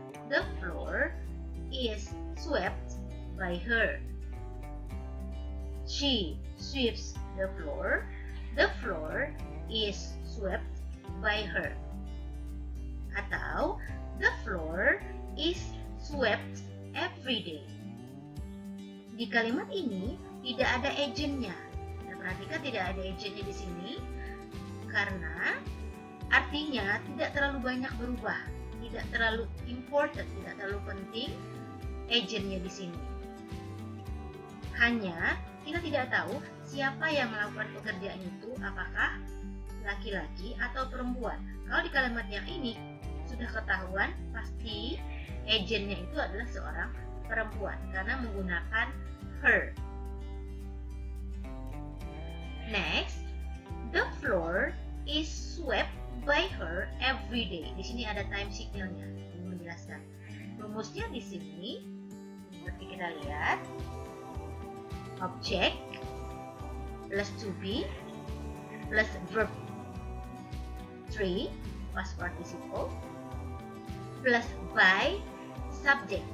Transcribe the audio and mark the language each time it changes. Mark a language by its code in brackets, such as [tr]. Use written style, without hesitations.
[en] The floor is swept by her. She sweeps the floor. The floor is swept by her. Atau the floor is swept every day. [id] Di kalimat ini tidak ada agentnya. Nah, perhatikan tidak ada agentnya di sini karena artinya tidak terlalu banyak berubah, tidak terlalu important, tidak terlalu penting agentnya di sini. Hanya kita tidak tahu siapa yang melakukan pekerjaan itu, apakah laki-laki atau perempuan. Kalau di kalimat yang ini sudah ketahuan pasti agentnya itu adalah seorang perempuan karena menggunakan her. [en] Next, the floor is swept by her every day. [id] Di sini ada time signalnya yang menjelaskan. Rumusnya di sini seperti kita lihat, object plus to be plus verb 3 past participle plus by subject.